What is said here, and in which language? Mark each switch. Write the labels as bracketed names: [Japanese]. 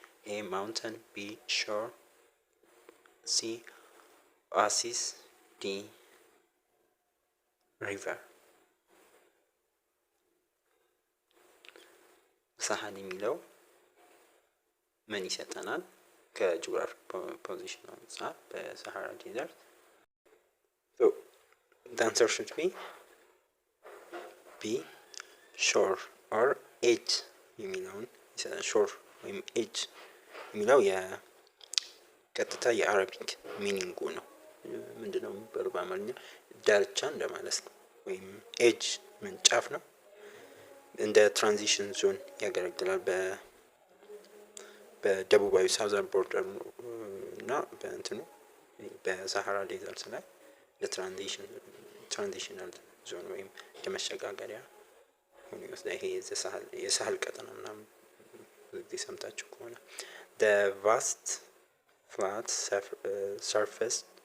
[English] A. Mountain, B. Shore, C. Oasis, D. River። [Amharic] ሳህል የሚለው ምን ይሰጠናል? ከጂኦግራፊክ ፖዚሽን አንጻር በሳሃራ ዴዘርት [English] the answer should be B. shore or edge [Amharic] የሚለውን ሾር ወይም ኤጅ የሚለው የቀጥታ የአረቢክ ሚኒንጉ ነው። ምንድነው የሚባለው በአማርኛ? ዳርቻ እንደማለት ነው። ወይም ኤጅ ምን ጫፍ ነው። እንደ ትራንዚሽን ዞን ያገለግላል በደቡባዊ ሳውዘርን ቦርደር እና በእንትኑ በሳሃራ ዴዘርት ላይ ለትራንዚሽናል ዞን ወይም ለመሸጋገሪያ ሆኖ ይወስዳል። ይሄ የሳህል ቀጠና ምናምን ጊዜ ሰምታችሁ ከሆነ [English] the vast flat surface